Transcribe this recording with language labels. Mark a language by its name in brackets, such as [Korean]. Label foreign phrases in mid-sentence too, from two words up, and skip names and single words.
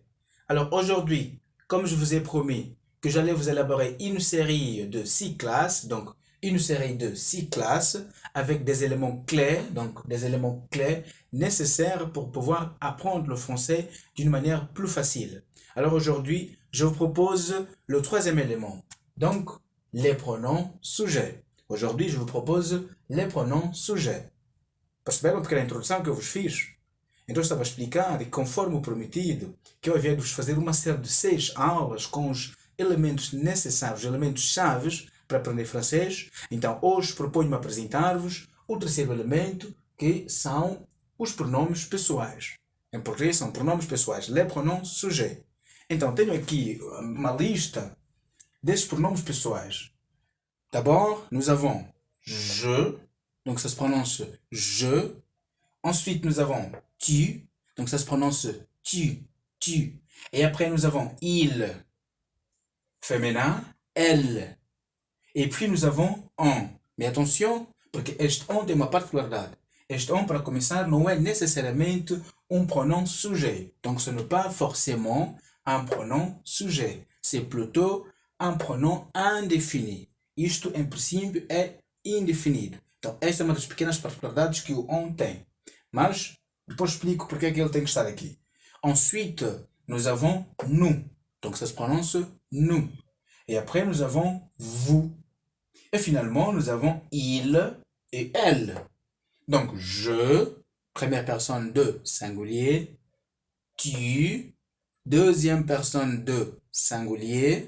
[French] Alors aujourd'hui, comme je vous ai promis que j'allais vous élaborer une série de 6 classes, donc une série de 6 classes avec des éléments clés, donc des éléments clés nécessaires pour pouvoir apprendre le français d'une manière plus facile. Alors aujourd'hui, je vous propose le troisième élément. Donc, les pronoms sujets. Aujourd'hui, je vous propose les pronoms sujets. [Portuguese] Perceberam porque era a introdução que eu vos fiz? Então, eu estava a explicar, e conforme o prometido, que eu havia de vos fazer uma série de 6 aulas com os elementos necessários, elementos chaves para aprender francês. Então, hoje proponho-me apresentar-vos o terceiro elemento, que são os pronomes pessoais. Em português, são pronomes pessoais, [French] les pronoms sujets. [Portuguese] Então, tenho aqui uma lista destes pronoms pessoais. [French] D'abord, nous avons je, donc ça se prononce je. Ensuite, nous avons tu, donc ça se prononce tu, tu. Et après, nous avons il, féminin, elle. Et puis, nous avons on. Mais attention, [Portuguese] porque este on tem uma particularidade. Este on, para começar, não é necessariamente um [French] pronom sujet. Donc, ce n'est pas forcément un pronom sujet. C'est plutôt un pronom indéfini. [Portuguese] Isto, em princípio, é indefinido. Então, esta é uma das pequenas particularidades que o on tem. Mas, depois explico porque é que ele tem que estar aqui. [French] Ensuite, nous avons nous. Donc, ça se prononce nous. Et après, nous avons vous. Et finalement, nous avons il et elle. Donc, je, première personne de singulier. Tu, deuxième personne de singulier.